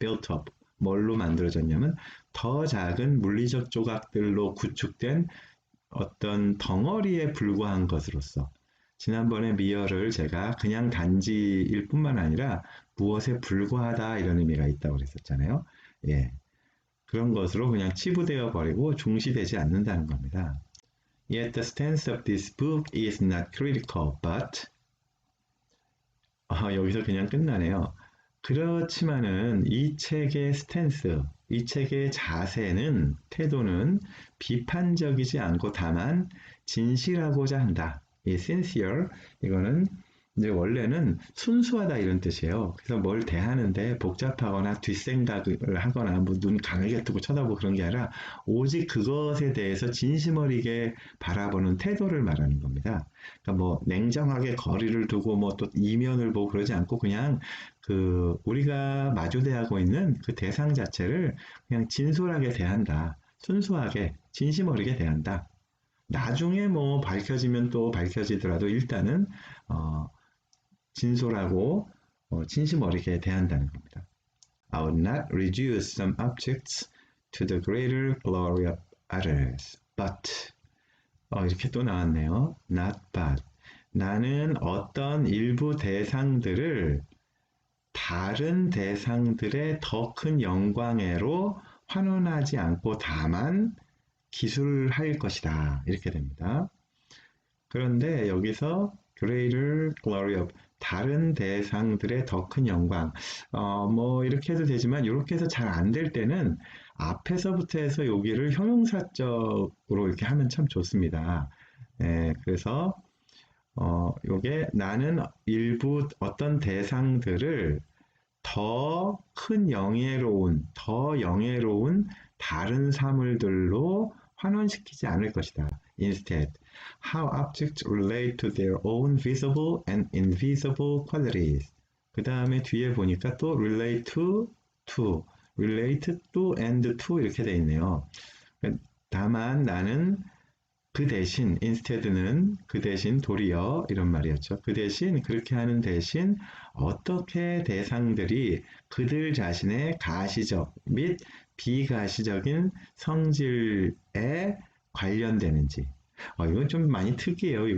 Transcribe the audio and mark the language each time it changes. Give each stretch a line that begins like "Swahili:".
Korean: built up 뭘로 만들어졌냐면 더 작은 물리적 조각들로 구축된 어떤 덩어리에 불과한 것으로서 지난번에 미어를 제가 그냥 단지일 뿐만 아니라 무엇에 불과하다 이런 의미가 있다고 그랬었잖아요. 예, 그런 것으로 그냥 치부되어 버리고 중시되지 않는다는 겁니다.
English: Yet the stance of this book is not critical, but
Korean: 여기서 그냥 끝나네요. 그렇지만은 이 책의 스탠스, 이 책의 자세는, 태도는 비판적이지 않고 다만 진실하고자 한다. 이 sincere, 이거는 이제 원래는 순수하다 이런 뜻이에요. 그래서 뭘 대하는데 복잡하거나 뒷생각을 하거나 뭐 눈 강하게 뜨고 쳐다보고 그런 게 아니라 오직 그것에 대해서 진심 어리게 바라보는 태도를 말하는 겁니다. 그러니까 뭐 냉정하게 거리를 두고 뭐 또 이면을 보고 그러지 않고 그냥 그 우리가 마주대하고 있는 그 대상 자체를 그냥 진솔하게 대한다. 순수하게 진심 어리게 대한다. 나중에 뭐 밝혀지면 또 밝혀지더라도 일단은 진솔하고 진심 어리게 대한다는 겁니다.
English: I would not reduce some objects to the greater glory of others, but
Korean: 이렇게 또 나왔네요.
English: Not but.
Korean: 나는 어떤 일부 대상들을 다른 대상들의 더 큰 영광으로 환원하지 않고 다만 기술할 것이다. 이렇게 됩니다. 그런데 여기서
English: greater glory of
Korean: 다른 대상들의 더 큰 영광 뭐 이렇게 해도 되지만 이렇게 해서 잘 안 될 때는 앞에서부터 해서 여기를 형용사적으로 이렇게 하면 참 좋습니다. 그래서 요게 나는 일부 어떤 대상들을 더 큰 더 영예로운 다른 사물들로 환원시키지 않을 것이다.
English: Instead, how objects relate to their own visible and invisible qualities.
Korean: 그 다음에 뒤에 보니까 또
English: relate to, relate to and to
Korean: 이렇게 돼 있네요. 다만 나는 그 대신, instead는 그 대신 도리어 이런 말이었죠. 그 대신 그렇게 하는 대신 어떻게 대상들이 그들 자신의 가시적 및 비가시적인 성질에 관련되는지 이건 좀 많이 특이해요.